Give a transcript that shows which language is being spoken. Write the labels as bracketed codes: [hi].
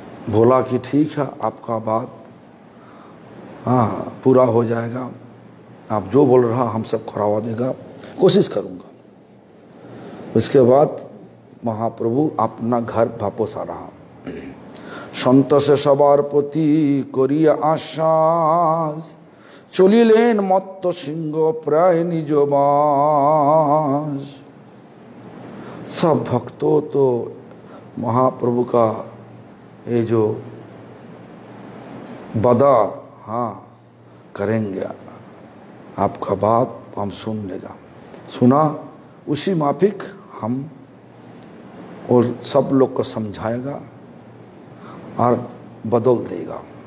[hi] बोला कि ठीक है, आपका बात हाँ पूरा हो जाएगा, आप जो बोल रहा हम सब करवा देगा, कोशिश करूँगा। उसके बाद महाप्रभु अपना घर वापस आ रहा। [bn] সন্তোষে সবার প্রতি করিয়া আশ্বাস, চলিলেন মত্ত সিংহ প্রায় নিজ বাস। [hi] सब भक्तों तो महाप्रभु का ये जो बदा हाँ करेंगे, आपका बात हम सुन लेगा। सुना, उसी माफिक हम और सब लोग को समझाएगा और बदल देगा।